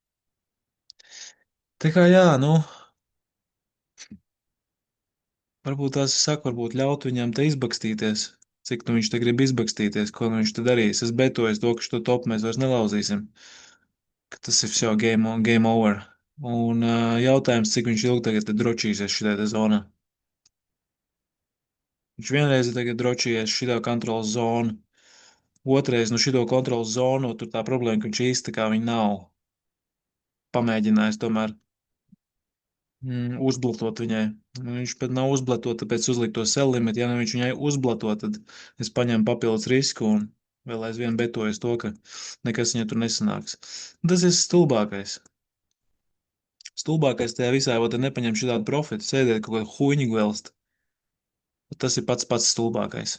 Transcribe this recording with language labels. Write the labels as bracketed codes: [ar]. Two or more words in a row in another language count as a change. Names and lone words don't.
[lv] Tā kā jā, nu, varbūt tās saka, varbūt ļaut viņam te izbakstīties. Cik nu viņš te grib izbakstīties, ko nu viņš te darīs. Es betoju to, ka šo topu mēs vairs nelauzīsim. Ka tas ir jau [en] game over. [lv] Un jautājums, cik viņš ilgi tagad te drošīsies šitā te zonā. Viņš vienreiz ir tagad drošījies šitā kontrolas zonu. Otrais, nu šito kontrolas zonu, tur tā problēma, ka viņš īsti kā viņa nav pamēģinājis tomēr uzblotot viņai. Viņš pat nav uzblotot, tāpēc uzlikt to [en] sell limit. [lv] Ja nu viņš viņai uzblotot, tad es paņemu papildus risku un vēl aizvien betojas to, ka nekas viņai tur nesanāks. Tas ir stulbākais. Stulbākais tajā visā, vai te nepaņem šitādu profitu, sēdēt kaut kādu huņu gvelst. Tas ir pats stulbākais.